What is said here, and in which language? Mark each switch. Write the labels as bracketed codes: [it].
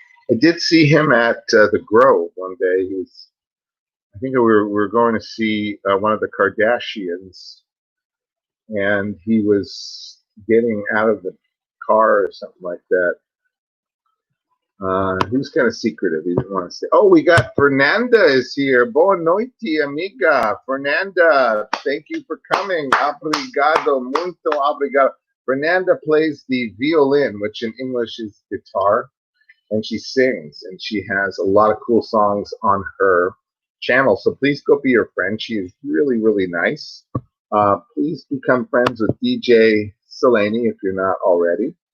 [en] I did see him at the Grove one day. He was, I think we were going to see one of the Kardashians, and he was getting out of the car or something like that. He was kind of secretive. He didn't want to say. Oh, we got Fernanda is here. [pt] Boa noite, amiga. [en] Fernanda, thank you for coming. [pt] Obrigado, muito obrigado. [en] Fernanda plays the violin, which in English is guitar, and she sings, and she has a lot of cool songs on her channel. So please go be her friend. She is really, really nice. Please become friends with DJ Selene if you're not already.